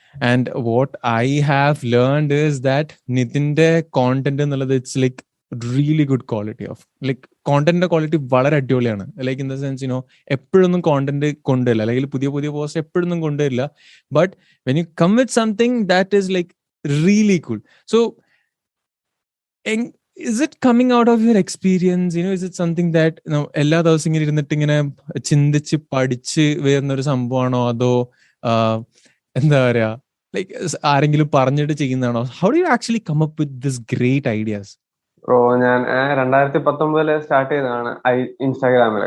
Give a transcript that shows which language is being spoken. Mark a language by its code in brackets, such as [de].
[en] and what I have learned is that നിതിന്റെ content എന്നുള്ളത് it's like really good quality of like [ml] കോണ്ടന്റിന്റെ quality വളരെ അടിപൊളിയാണ്. [en] like in the sense [ml] എപ്പോഴൊന്നും content കൊണ്ടുവരില്ല, അല്ലെങ്കിൽ പുതിയ പുതിയ പോസ്റ്റ് എപ്പോഴൊന്നും കൊണ്ടുവരില്ല. [en] But when you come with something that is like really cool. So is it coming out of your experience? Is it something that [ml] എല്ലാ ദിവസം ഇങ്ങനെ ഇരുന്നിട്ട് ഇങ്ങനെ ചിന്തിച്ച് പഠിച്ച് വരുന്നൊരു സംഭവമാണോ, അതോ എന്താ പറയാ, ലൈക്ക് ആരെങ്കിലും പറഞ്ഞിട്ട് ചെയ്യുന്നതാണോ? [en] How do you actually come up with this great ideas? [ml] ഞാൻ 2019 സ്റ്റാർട്ട് ചെയ്തതാണ് ഇൻസ്റ്റാഗ്രാമിൽ.